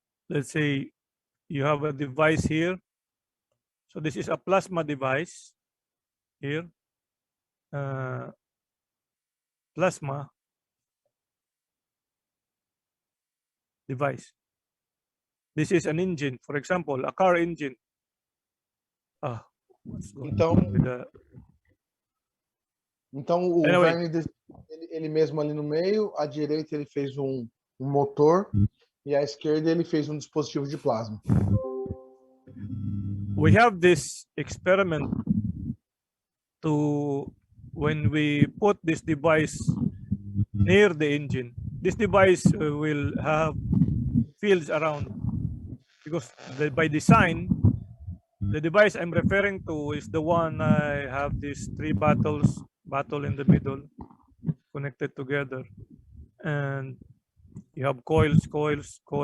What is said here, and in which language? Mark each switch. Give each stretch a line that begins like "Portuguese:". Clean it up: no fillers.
English: Let's say you have a device here. So this is a plasma device here. Plasma device. This is an engine, for example, a car engine. What's going on with the...
Portuguese: Então o Vernie, ele mesmo ali no meio, à direita ele fez um motor e à esquerda ele fez um dispositivo de plasma.
English: We have this experiment to when we put this device near the engine. This device will have fields around, because by design, the device I'm referring to is the one I have these three battle in the middle connected together, and you have coils.